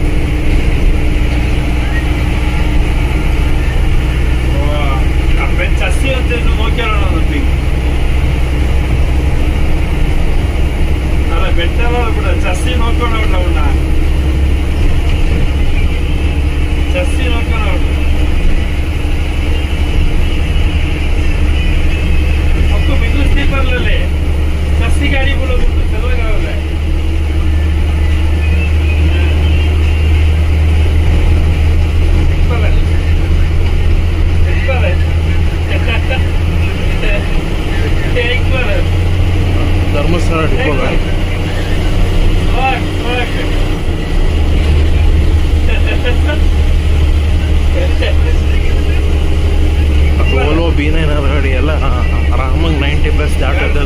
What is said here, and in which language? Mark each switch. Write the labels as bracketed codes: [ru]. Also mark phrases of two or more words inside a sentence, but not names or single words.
[kn] ಚಸ್ಸಿ ನೋಡ್ಕೊಂಡು ಚಸ್ಸಿ ನೋಡ್ಕೊಂಡು [hi] आपको बिल्कुल स्लीपर ले ले, सस्ती गाड़ी बोलो तो चल लगा है। [kn] ಧರ್ಮಸ್ಥಳ ಡಿಪೋ ಗಾಡಿ. ಓಲೋ B9 ಗಾಡಿ ಎಲ್ಲ ಆರಾಮಾಗಿ 90+ ದಾಟದ್ದು.